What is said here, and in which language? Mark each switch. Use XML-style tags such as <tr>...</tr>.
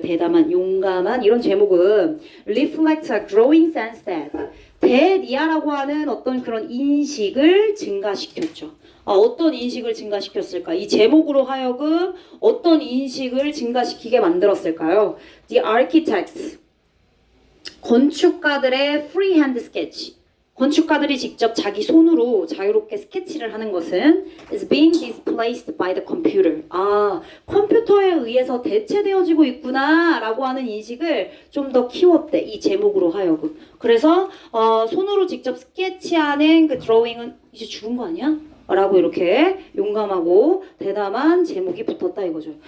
<ko>대담한, 용감한 이런 제목은</ko> <en>reflect a growing sense that</en> <ko>대니아라고 하는 어떤 그런 인식을 증가시켰죠. 어떤 인식을 증가시켰을까? 이 제목으로 하여금 어떤 인식을 증가시키게 만들었을까요?</ko> <en>The architects,</en> <ko>건축가들의</ko> <en>freehand sketch,</en> <ko>건축가들이 직접 자기 손으로 자유롭게 스케치를 하는 것은</ko> <en>is being displaced by the computer.</en> <ko>컴퓨터에 의해서 대체되어지고 있구나 라고 하는 인식을 좀 더 키웠대. 이 제목으로 하여금. 그래서 손으로 직접 스케치하는 그 드로잉은 이제 죽은 거 아니야? 라고 이렇게 용감하고 대담한 제목이 붙었다 이거죠.</ko>